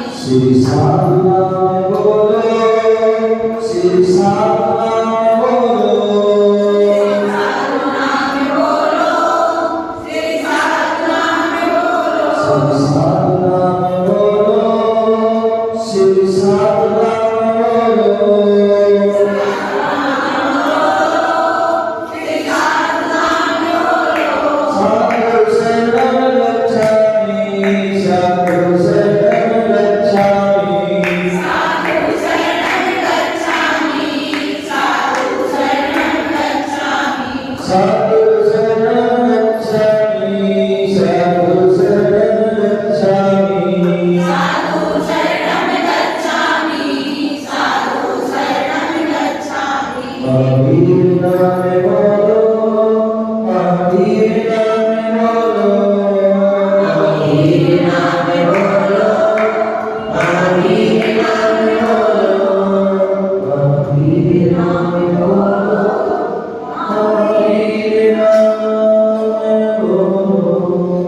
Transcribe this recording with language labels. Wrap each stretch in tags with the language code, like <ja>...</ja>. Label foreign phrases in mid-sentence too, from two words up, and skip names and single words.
<hi>श्री साधुनाम बोलो, श्री साधुनाम बोलो, साधुनाम बोलो, श्री साधुनाम बोलो, श्री साधुनाम बोलो, श्री साधुनाम बोलो।</hi> <pi>साधु शरणं गच्छामि, साधु शरणं गच्छामि, साधु शरणं गच्छामि, साधु शरणं गच्छामि, साधु शरणं गच्छामि, साधु शरणं गच्छामि। साधु शरणं गच्छामि, साधु शरणं गच्छामि।</pi> <hi>महावीर नाम बोलो, महावीर नाम बोलो, महावीर नाम बोलो, महावीर नाम बोलो, महावीर नाम बोलो, महावीर नाम बोलो।</hi>